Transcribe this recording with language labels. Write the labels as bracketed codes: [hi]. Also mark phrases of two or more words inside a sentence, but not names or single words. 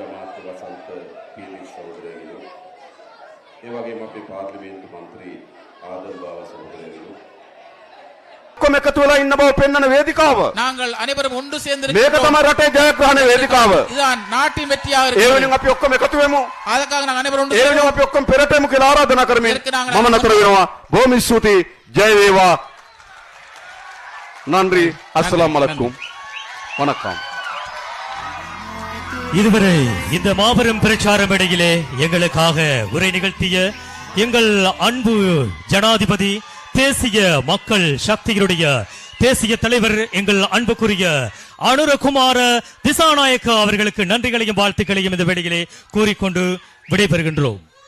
[si] අමාත්‍ය වසන්ත පීරිස් සහෝදරයෝ, ඒ වගේම අපේ පාර්ලිමේන්තු මන්ත්‍රී ආදර් බව සහෝදරයනි ඔක්කොම එකතු වෙලා ඉන්න බව පෙන්වන වේදිකාව. [ta] நாங்கள் அனைவரும் ஒன்று [si] මේක [ta] சேர்ந்திருக்கிறோம். [si] තමයි රටේ ජයග්‍රහණ වේදිකාව. [ta] இதுதான் நாட்டின் வெற்றியாக [si] ඒ [ta] இருக்கிறது. [si] වෙනුවෙන් අපි ඔක්කොම එකතු වෙමු. [ta] அதுக்காக நாங்கள் அனைவரும் ஒன்று [si] ඒ වෙනුවෙන් අපි ඔක්කොම පෙරට යමු කියලා ආරාධනා කරමින් [ta] இதற்கு நாங்கள் [si] මම නතර වෙනවා. බොහොම ස්තුතියි. ජය වේවා. [ta] நன்றி. [ar] السلام عليكم. வணக்கம். [ta] இதுவரை இந்த மாபெரும் பிரச்சார மேடையிலே எங்களுக்காக உரை நிகழ்த்திய எங்கள் அன்பு ஜனாதிபதி தேசிய மக்கள் சக்திகளுடைய தேசிய தலைவர் எங்கள் அன்புக்குரிய அனுரகுமார திசாநாயக்க அவர்களுக்கு நன்றிகளையும் வாழ்த்துக்களையும் இந்த வேளையிலே கூறிக்கொண்டு விடைபெறுகின்றோம்.